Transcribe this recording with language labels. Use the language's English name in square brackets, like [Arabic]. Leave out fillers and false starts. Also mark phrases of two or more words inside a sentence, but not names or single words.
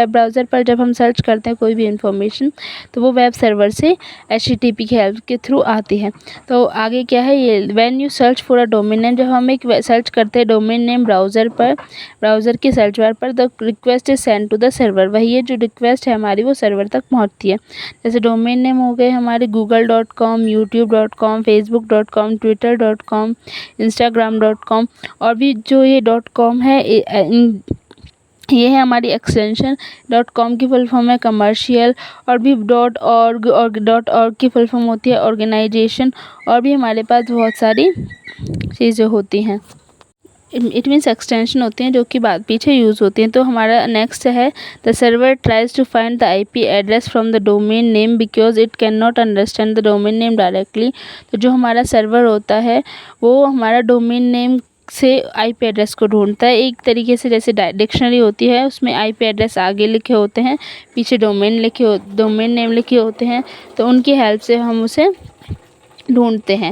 [English] web browser [Hindi] पर जब हम सर्च करते हैं कोई भी इंफॉर्मेशन तो वो [English] web server [Hindi] से HTTP की हेल्प के थ्रू आती है। तो आगे क्या है ये, [English] when you search for a domain name, [Hindi] जब हम एक सर्च करते हैं [English] domain name [Hindi] ब्राउज़र पर, ब्राउज़र के [English] search bar [Hindi] पर, [English] the request is send to the server. [Hindi] वही है जो रिक्वेस्ट है हमारी वो सर्वर तक पहुंचती है। जैसे [English] domain name [Hindi] हो गए हमारे google.com, youtube.com, facebook.com, twitter.com, instagram.com, और भी जो ये .com है ये है हमारी एक्सटेंशन। .com की [English] full form [Hindi] है कमर्शियल, और भी .org और .org की [English] full form [Hindi] होती है ऑर्गेनाइजेशन, और भी हमारे पास बहुत सारी चीज़ें होती हैं। [English] it means [Hindi] एक्सटेंशन होती हैं जो कि बाद पीछे यूज़ होती हैं। तो हमारा नेक्स्ट है [English] the server tries to find the IP address from the domain name because it cannot understand the domain name directly. [Hindi] तो जो हमारा सर्वर होता है वो हमारा [English] domain name [Hindi] से [English] IP address [Hindi] को ढूंढता है। एक तरीके से जैसे डिक्शनरी होती है उसमें [English] IP address [Hindi] आगे लिखे होते हैं, पीछे [English] domain name [Hindi] लिखे होते हैं, तो उनकी हेल्प से हम उसे ढूंढते हैं।